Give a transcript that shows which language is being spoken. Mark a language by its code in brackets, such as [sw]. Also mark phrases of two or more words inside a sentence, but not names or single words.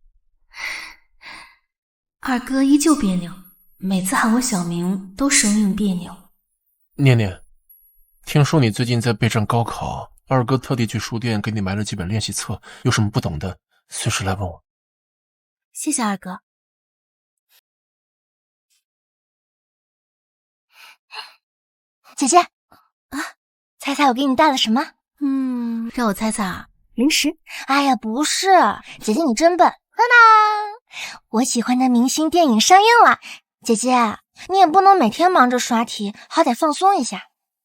[zh] 二哥依舊彆扭，每次喊我小名都生硬彆扭。念念，聽說你最近在備戰高考，二哥特地去書店給你買了幾本練習冊，有什麼不懂的，隨時來問我。謝謝二哥。姐姐，猜猜我給你帶了什麼？讓我猜猜啊，零食？哎呀，不是，姐姐你真笨。當當，我喜歡的明星電影上映了，姐姐你也不能每天忙着刷題，好歹放鬆一下。